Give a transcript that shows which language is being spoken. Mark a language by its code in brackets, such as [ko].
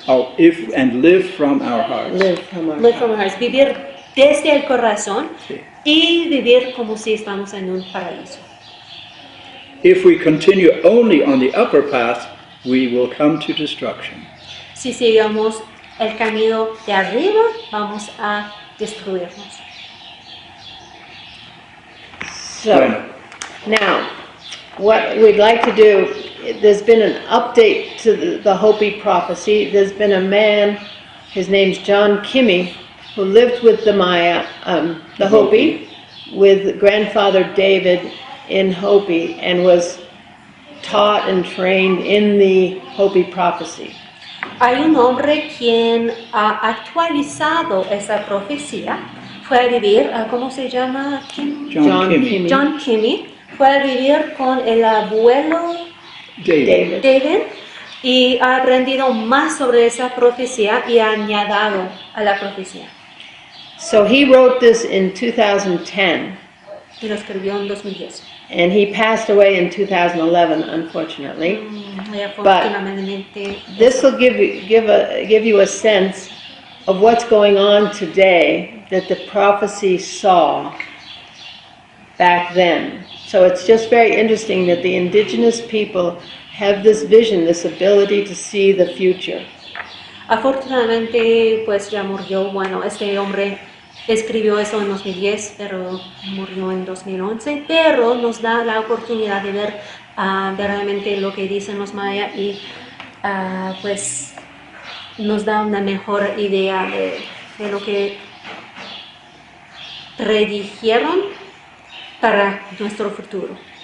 [en] Oh, and live from our hearts. Live from our Live from our hearts. [es] Vivir desde el corazón Sí. y vivir como si estamos en un paraíso. [en] If we continue only on the upper path, we will come to destruction. [es] Si seguimos el camino de arriba, vamos a destruirnos. [en] So, [es] Bueno. [en] now, what we'd like to do, there's been an update to the Hopi prophecy. There's been a man, his name's John Kimmy, who lived with the Maya, the Hopi, with grandfather David in Hopi, and was taught and trained in the Hopi prophecy. [es] Hay un hombre quien ha actualizado esa profecía, fue a vivir, ¿cómo se llama? John Kimmy. John Kimmy, fue a vivir con el abuelo David. David y ha aprendido más sobre esa profecía y ha añadido a la profecía. [en] So he wrote this in 2010, [es] Y lo escribió en 2010. [en] and he passed away in 2011, unfortunately. [es] Y afortunadamente, [en] This will give you a sense of what's going on today that the prophecy saw back then. So it's just very interesting that the indigenous people have this vision, this ability to see the future. [es] afortunadamente, pues ya murió. Bueno, este hombre escribió eso en 2010, pero murió en 2011. Pero nos da la oportunidad de ver verdaderamente lo que dicen los mayas y pues nos da una mejor idea de lo que predijeron para nuestro futuro.